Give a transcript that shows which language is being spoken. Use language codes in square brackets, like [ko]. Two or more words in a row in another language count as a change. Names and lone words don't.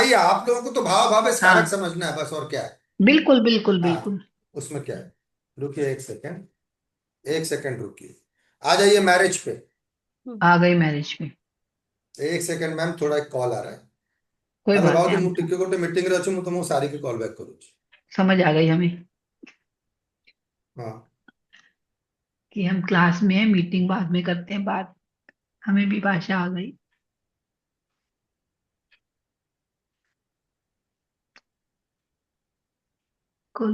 [hi] आइए, आप लोगों को तो भाव भावेश कारक हाँ समझना है बस. और क्या है. बिल्कुल बिल्कुल हाँ, बिल्कुल। उसमें क्या है. रुकिए एक सेकंड रुकिए. आ जाइए मैरिज पे. आ गई मैरिज में। एक सेकंड मैम, थोड़ा एक कॉल आ रहा है. कोई हेलो बात भाव, नहीं, [or] ମୁଁ ଟିକେ ଗୋଟେ ମିଟିଂରେ ଅଛି. ମୁଁ ତମକୁ ସାରିକି [en] call back [or] କରୁଛି. [hi] समझ आ गई हमें हाँ, कि हम क्लास में है, मीटिंग बाद में करते हैं बात। हमें भी भाषा आ गई। कॉल